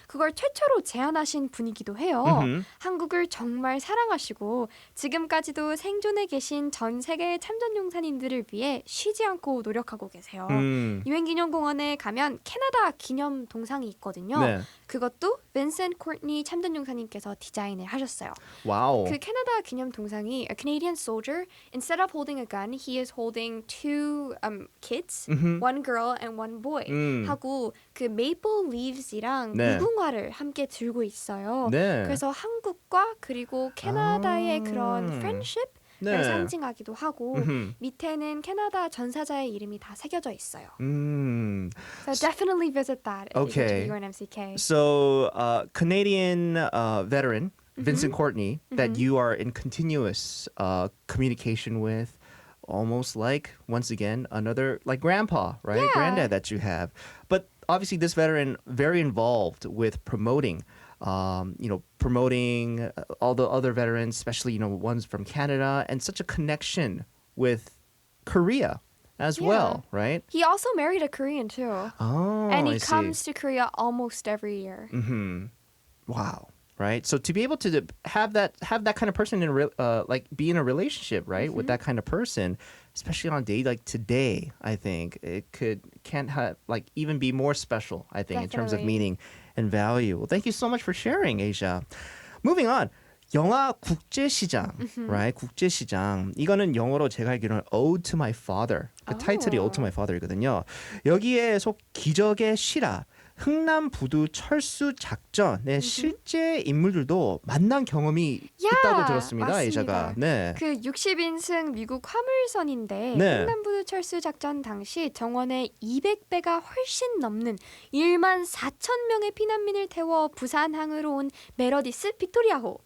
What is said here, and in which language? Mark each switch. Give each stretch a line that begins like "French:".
Korean: 그걸 최초로 제안하신 분이기도 해요. 한국을 정말 사랑하시고 지금까지도 생존해 계신 전 세계 참전용사님들을 위해 쉬지 않고 노력하고 계세요. 유엔기념공원에 가면 캐나다 기념 동상이 있거든요. 네. 그것도 빈센트 코트니 참전용사님께서 디자인을 하셨어요. 와우. 그 캐나다 기념 동상이
English: a Canadian soldier, instead of holding a gun, he is holding two kids, one girl and one boy.
Korean: 하고 그 maple leaves이랑 네. 무궁화를 함께 들고 있어요. 네. 그래서 한국과 그리고 캐나다의 그런 friendship을 네. 상징하기도 하고 밑에는 캐나다 전사자의 이름이 다 새겨져 있어요.
English: So definitely visit that if you go Okay. to UNMCK. So, Canadian veteran Vincent Courtney that you are in continuous communication with, almost like once again another like grandpa, right? Yeah. Granddad that you have. But obviously, this veteran very involved with promoting. Promoting all the other veterans, especially ones from Canada, and such a connection with Korea as Yeah. well, right? He also married a Korean too. Oh, And he I see. comes to Korea almost every year. Wow. Right. So to be able to have that kind of person in like be in a relationship, right, with that kind of person, especially on a day like today, I think it can't have like even be more special. I think in terms of Definitely. meaning and value. Well, thank you so much for sharing, Asia. Moving on.
Korean: 영화 국제시장, right? 국제시장. 이거는 영어로 제가 알기로는 Ode to My Father. 그 타이틀이 Ode to My Father이거든요. 여기에 속 기적의 실화, 흥남 부두 철수 작전의 실제 인물들도 만난 경험이 있다고 들었습니다. 맞습니다. 에이자가. 네. 그 60인승 미국 화물선인데 네. 흥남부두 철수 작전 당시 정원의 200배가 훨씬 넘는 1만 4천 명의 피난민을 태워 부산항으로 온 메러디스 빅토리아호.